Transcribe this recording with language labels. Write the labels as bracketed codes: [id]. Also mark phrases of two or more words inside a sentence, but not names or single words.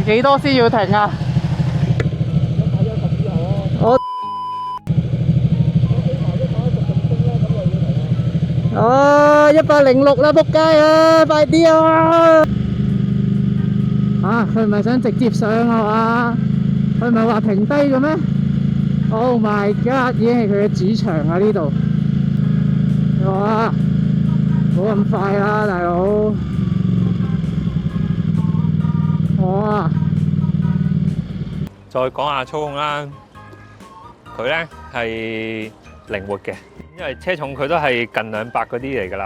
[yue] 幾多先要停啊？我106啦，仆街啊！快啲啊！佢唔係想直接上啊嘛？佢唔係話停低嘅咩 ？ [en] Oh my god！ [yue] 已經係佢嘅主場啊呢度。哇！冇咁快啦，大佬。哇！再講下操控啦，佢咧係靈活嘅，因為車重佢都係近200嗰啲嚟㗎啦。